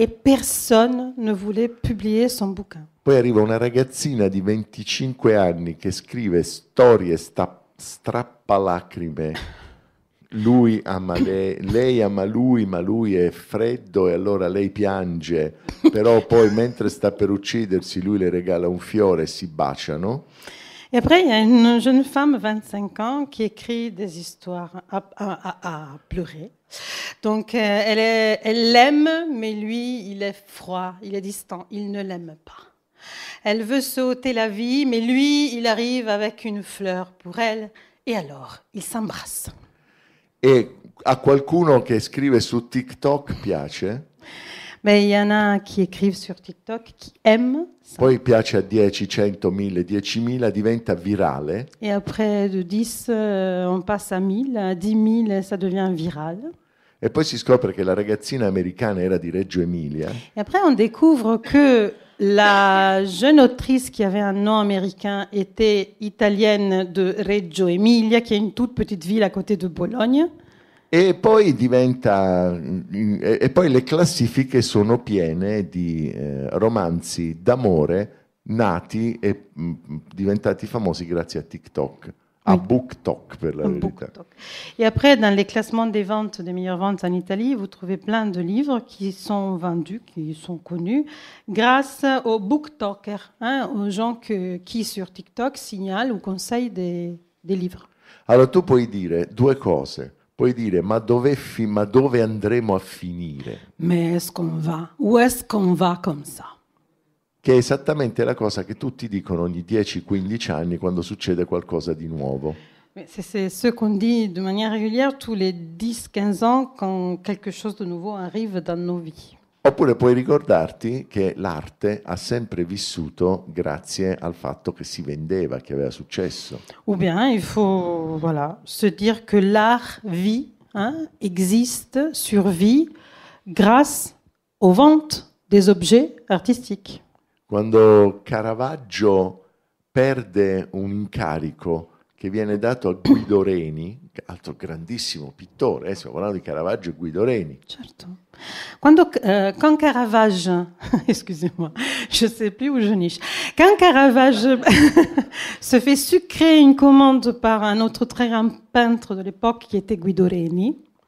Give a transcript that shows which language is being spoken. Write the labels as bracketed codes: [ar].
[fr] Et personne ne voulait publier son bouquin. [it] Poi arriva una ragazzina di 25 anni che scrive storie strappalacrime. Lui ama lei ama lui, ma lui è freddo e allora lei piange, però poi mentre sta per uccidersi lui le regala un fiore e si baciano. [fr] Et après, il y a une jeune femme, 25 ans, qui écrit des histoires à pleurer. Donc, elle l'aime, mais lui, il est froid, il est distant, il ne l'aime pas. Elle veut se ôter la vie, mais lui, il arrive avec une fleur pour elle, et alors, ils s'embrassent. [it] E a qualcuno che scrive su TikTok piace? [fr] Mais il y en a qui écrivent sur TikTok, qui aiment ça. [it] Poi piace a 10, 100, 1000, 10.000, diventa virale. [fr] Et après de 10, on passe à 1000, à 10 000, ça devient viral. [it] E poi si scopre che la ragazzina americana era di Reggio Emilia. [fr] Et après, on découvre que la jeune autrice qui avait un nom américain était italienne de Reggio Emilia, qui est une toute petite ville à côté de Bologne. [it] E poi poi le classifiche sono piene di romanzi d'amore nati e diventati famosi grazie a TikTok, a BookTok per la verità. [fr] Et après, dans les classements des ventes, des meilleures ventes en Italie, vous trouvez plein de livres qui sont vendus, qui sont connus, grâce aux BookTokers, aux gens qui sur TikTok signalent ou conseillent des livres. [it] Allora tu puoi dire 2 cose. Puoi dire, ma dove andremo a finire? [fr] Mais est-ce qu'on va? Où est-ce qu'on va comme ça? [it] Che è esattamente la cosa che tutti dicono ogni 10-15 anni quando succede qualcosa di nuovo. [fr] C'est ce qu'on dit de manière régulière tous les 10-15 ans quand quelque chose de nouveau arrive dans nos vies. [it] Oppure puoi ricordarti che l'arte ha sempre vissuto grazie al fatto che si vendeva, che aveva successo. [fr] Ou bien il faut se dire que l'art vit, existe, survit grâce aux ventes des objets artistiques. [it] Quando Caravaggio perde un incarico che viene dato a Guido Reni, altro grandissimo pittore, stiamo parlando di Caravaggio e Guido Reni. Certo. [fr] Quand Caravage, excusez-moi, je ne sais plus où je niche. Quand Caravage se fait sucrer une commande par un autre très grand peintre de l'époque qui était Guido Reni,